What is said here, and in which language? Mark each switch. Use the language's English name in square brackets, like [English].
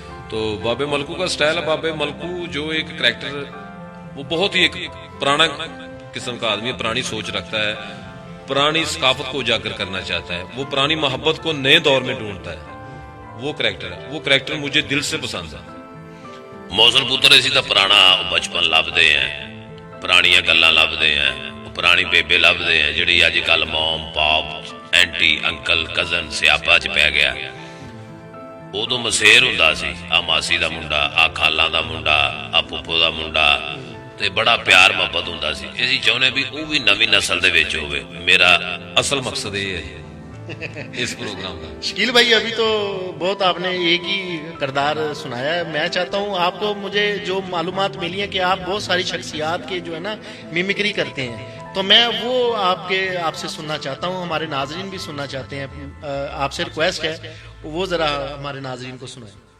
[Urdu] تو بابے ملکو کا سٹائل ہے۔ بابے ملکو جو ایک کریکٹر، وہ بہت ہی ایک پرانا قسم کا آدمی ہے، پرانی سوچ رکھتا ہے، پرانی ثقافت کو اجاگر کرنا چاہتا ہے، وہ پرانی محبت کو نئے دور میں ڈھونڈتا ہے۔ وہ کریکٹر ہے، وہ کریکٹر مجھے دل سے پسند ہے۔ [Punjabi] موزن پتر اسی طرح پرانا بچپن لبدے ہیں، پرانیاں گلاں لبدے ہیں، پرانی بیبے لبدے ہیں جڑی اج کل موم پاپ اینٹی انکل کزن سیاپا چ پی گیا۔ ادو مسیر ہوندا سی، آ ماسی دا منڈا، آ خالاں دا منڈا، آ پھپھو دا منڈا، تے بڑا پیار محبت ہوندا سی۔ اسی چاہنے بھی او بھی نویں نسل دے وچ ہوے۔ میرا [Urdu] اصل مقصد یہ ہے اس پروگرام کا۔ شکیل بھائی ابھی تو بہت آپ نے ایک ہی کردار سنایا ہے، میں چاہتا ہوں آپ کو، مجھے جو معلومات ملی ہے کہ آپ بہت ساری شخصیات کے جو ہے نا میمکری کرتے ہیں، تو میں وہ آپ سے سننا چاہتا ہوں، ہمارے ناظرین بھی سننا چاہتے ہیں، آپ سے ریکویسٹ ہے وہ ذرا ہمارے ناظرین کو سنائیں۔